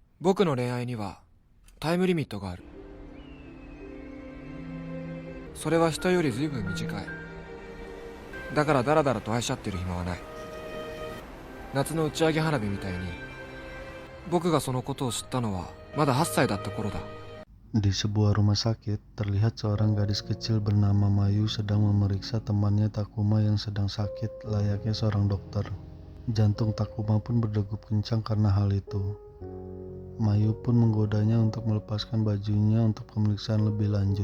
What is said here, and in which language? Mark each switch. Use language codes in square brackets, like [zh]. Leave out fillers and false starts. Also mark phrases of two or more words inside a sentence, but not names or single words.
[ja] 僕の恋愛にはタイムリミットがある。それは人よりずいぶん短い。だからダラダラと愛し合ってる暇はない。夏の打ち上げ花火みたいに、僕がそのことを知ったのはまだ8歳だった頃だ。 [id] Di sebuah rumah sakit, terlihat seorang gadis kecil bernama Mayu sedang memeriksa temannya Takuma yang sedang sakit layaknya seorang dokter. Jantung Takuma pun berdegup kencang karena hal itu. Mayu pun menggodanya untuk melepaskan bajunya untuk pemeriksaan lebih lanjut.